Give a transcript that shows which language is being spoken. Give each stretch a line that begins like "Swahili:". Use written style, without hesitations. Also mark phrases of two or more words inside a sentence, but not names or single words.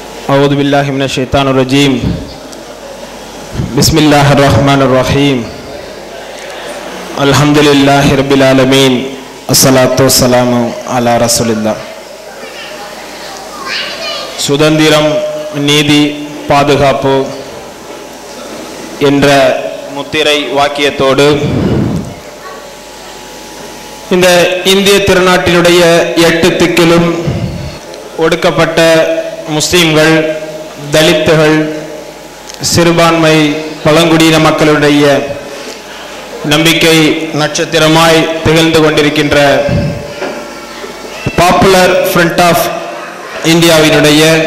Arabic: أعوذ بالله من الشيطان الرجيم بسم الله الرحمن الرحيم الحمد لله رب العالمين الصلاة والسلام على رسول الله.
Tamil: சுதந்திரம், நீதி, பாதுகாப்பு என்ற முத்திரை வாக்கியத்தோடு இந்த இந்திய திருநாட்டினுடைய 8 திக்கிலும் ஒடுக்கப்பட்ட முஸ்லிம்கள், தலித்துகள், சிறுபான்மை பழங்குடியின மக்களுடைய நம்பிக்கை நட்சத்திரமாய் திகழ்ந்து கொண்டிருக்கின்ற பாப்புலர் ஃப்ரண்ட் ஆஃப் இந்தியாவினுடைய